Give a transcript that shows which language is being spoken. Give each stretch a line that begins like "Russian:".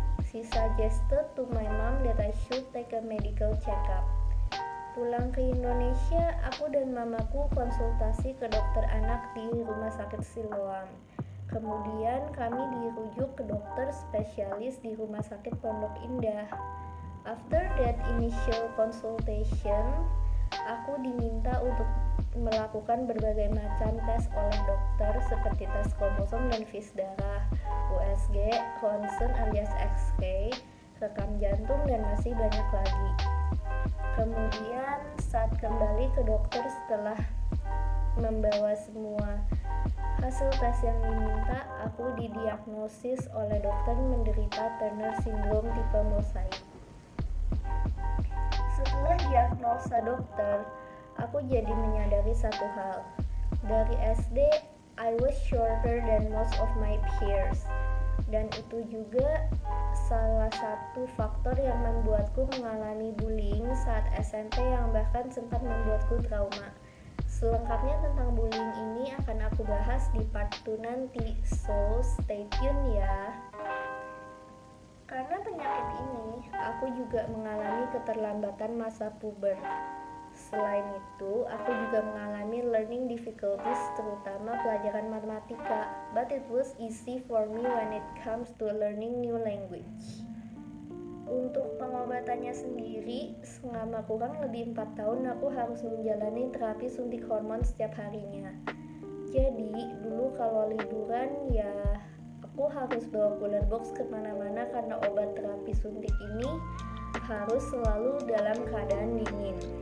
English: She suggested to my mom that I should take a medical checkup.
Indonesian: Pulang ke Indonesia, aku dan mamaku konsultasi ke dokter anak di Rumah Sakit Siloam. Kemudian kami dirujuk ke dokter spesialis di Rumah Sakit Pondok Indah.
English: After that initial consultation,
Indonesian: aku diminta untuk melakukan berbagai macam tes oleh dokter seperti tes kromosom dan vis darah, USG, ronsen alias X-ray, rekam jantung, dan masih banyak lagi. Kemudian saat kembali ke dokter setelah membawa semua hasil tes yang diminta, aku didiagnosis oleh dokter menderita Turner Syndrome tipe mosaik. Setelah diagnosa dokter, aku jadi menyadari satu hal. Dari SD,
English: I was shorter than most of my peers.
Indonesian: Dan itu juga salah satu faktor yang membuatku mengalami bullying saat SMP yang bahkan sempat membuatku trauma. Selengkapnya tentang bullying ini akan aku bahas di part 2 nanti,
English: so stay tune
Indonesian: ya. Karena penyakit ini, aku juga mengalami keterlambatan masa puber. Selain itu, aku juga mengalami learning difficulties, terutama pelajaran matematika.
English: But it was easy for me when it comes to learning new language.
Indonesian: Untuk pengobatannya sendiri, selama kurang lebih 4 tahun aku harus menjalani terapi suntik hormon setiap harinya. Jadi, dulu kalau liburan ya aku harus bawa cooler box kemana-mana karena obat terapi suntik ini harus selalu dalam keadaan dingin.